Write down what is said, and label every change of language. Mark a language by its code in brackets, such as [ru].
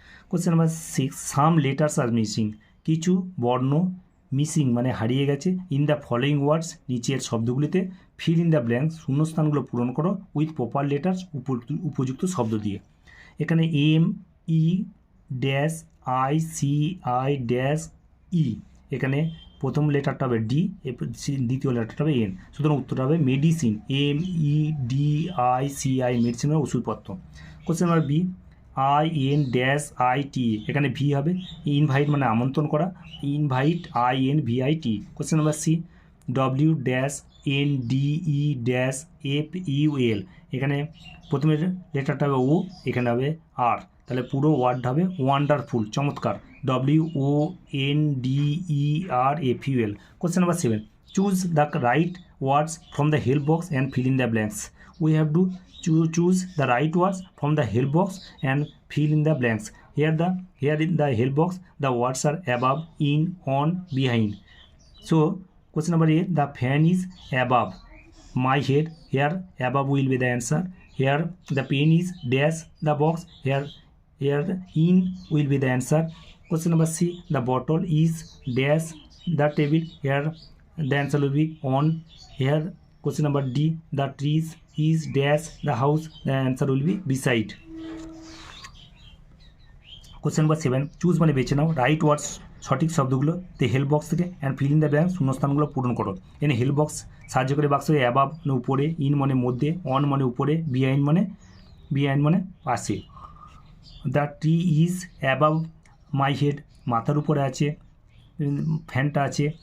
[en] Question number 6, some letters are missing. [bn] কিছু বর্ণ missing মানে হারিয়ে গেছে [en] in the following words, [bn] নিচের শব্দগুলিতে। [en] fill in the blanks, [bn] শূন্যস্থানগুলো পূরণ করো [en] with proper letters, [bn] উপযুক্ত শব্দ দিয়ে। এখানে M-E-I-C-I-E, এখানে প্রথম লেটারটা হবে ডি, দ্বিতীয় লেটারটা হবে এন, সুতরাং উত্তরটা হবে মেডিসিন, M-E-D-I-C-I, মেডিসিনের ওষুধপত্র। কোশ্চেন নাম্বার বি, I-N-I-T, এখানে ভি হবে। ইনভাইট মানে আমন্ত্রণ করা, invite, I-N-V-I-T। Question number C, W-N-D-E-F-U-L, এখানে প্রথমে লেটারটা হবে ও, এখানে হবে আর, তাহলে পুরো ওয়ার্ডটা হবে ওয়ান্ডারফুল, চমৎকার, W-O-N-D-E-R-F-U-L। [en] Question number 7, choose the right words from the help box and fill in the blanks. We have to choose the right words from the help box and fill in the blanks. Here in the help box the words are above, in, on, behind. So question number 8, the fan is above my head. Here above will be the answer. Here the pen is dash the box. Here in will be the answer. Question number C, the bottle is dash the table. Here the answer will be on. Here question number D, the trees is dash the house. The answer will be beside. Question number 7, choose [bn] মানে বেছে নাও [en] right words [bn] সঠিক শব্দগুলোতে help box থেকে [en] and fill in the blank [bn] শূন্যস্থানগুলো পূরণ করো। এখানে help box সাহায্য করে বাক্স অ্যাবাব মানে উপরে, ইন মানে মধ্যে, অন মানে উপরে, বিহাইন্ড মানে পাশে। [en] the tree is above my head, [bn] মাথার উপরে আছে, ফ্যানটা আছে।